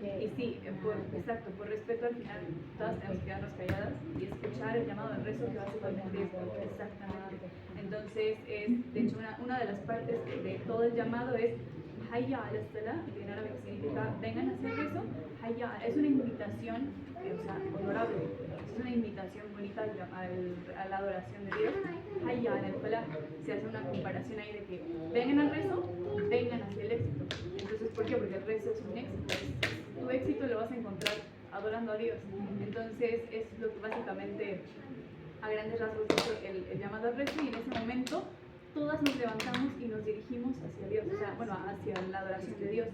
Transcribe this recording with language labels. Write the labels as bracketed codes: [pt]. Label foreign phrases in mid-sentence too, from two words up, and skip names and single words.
[es] Y sí, por respeto al final, todas tenemos que quedarnos calladas y escuchar el llamado al rezo, que básicamente es exactamente. Entonces, de hecho, una de las partes de todo el llamado es [ar] حي على الصلاة, [es] que en árabe significa vengan a hacer rezo. Hayya es una invitación, honorable, es una invitación bonita a la adoración de Dios. [ar] حي على الفلاح, [es] se hace una comparación ahí de que vengan al rezo, vengan hacia el éxito. Entonces, ¿por qué? Porque el rezo es un éxito. Tu éxito lo vas a encontrar adorando a Dios. Entonces, es lo que básicamente a grandes rasgos dice el llamado al rezo, y en ese momento todas nos levantamos y nos dirigimos hacia Dios, hacia la adoración de Dios.